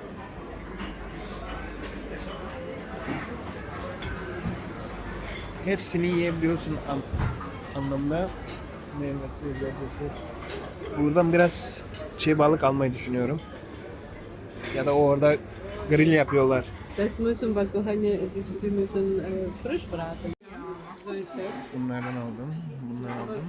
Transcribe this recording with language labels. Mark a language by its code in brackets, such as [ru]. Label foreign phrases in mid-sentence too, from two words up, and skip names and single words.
[tr] Hepsini yiyebiliyorsun anlamda. Meyvesi, sebzesi. Buradan biraz çiğ balık almayı düşünüyorum. Ya da orada grill yapıyorlar. [de] Das müssen wir hani die müssen frisch braten. [tr] Bunlardan aldım. Bunları aldım.